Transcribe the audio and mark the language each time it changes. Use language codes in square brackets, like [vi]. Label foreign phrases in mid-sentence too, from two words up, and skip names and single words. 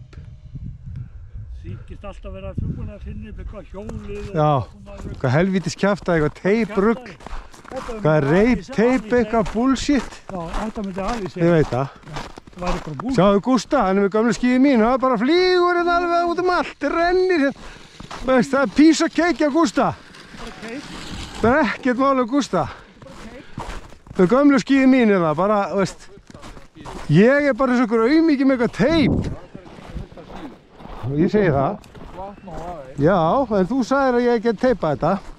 [is] Þykist alltaf vera fjúbúin að finna upp eitthvað hjólið og... Já. Hvað helvítis kjafta, eitthvað teip rugl. Hvað er reip teip, eitthvað bullshit. Já, þetta myndi alveg segja. Ég veit það. Það væri bara bullshit. Sjáðu Gústa, hann er með gamlu skíði mín. Það bara flýgur hérna alveg út um allt. Það rennir hérna. Veist, það er [en] piece of cake [is] á Gústa. Það er ekkert mál á Gústa. Það er gamlu skíði mín hérna, bara, veist. Ég er bara eins og einhver auðmikið með eitthvað teip. Ég segi það. Já, en þú sagðir að ég get teipað þetta.